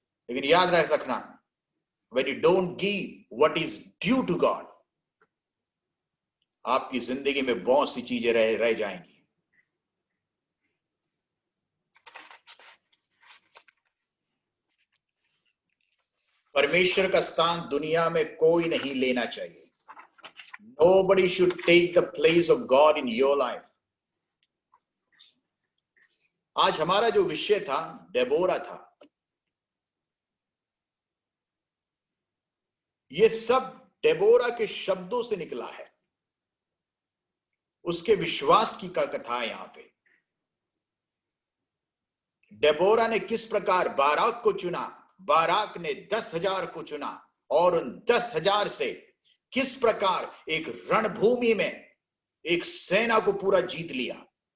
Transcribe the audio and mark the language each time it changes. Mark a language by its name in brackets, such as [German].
[Hindi] लेकिन याद रखना, [English] when you don't give what is due to God, [Hindi] आपकी जिंदगी में बहुत सी चीजें रह जाएंगी। परमेश्वर का स्थान दुनिया में कोई नहीं लेना चाहिए। [English] Nobody should take the place of God in your life. [Hindi] आज हमारा जो विषय था डेबोरा था। ये सब डेबोरा के शब्दों से निकला है, उसके विश्वास की कथा है। यहां पे डेबोरा ने किस प्रकार बाराक को चुना, बाराक ने 10,000 को चुना और उन 10,000 से किस प्रकार एक रणभूमि में एक सेना को पूरा जीत लिया।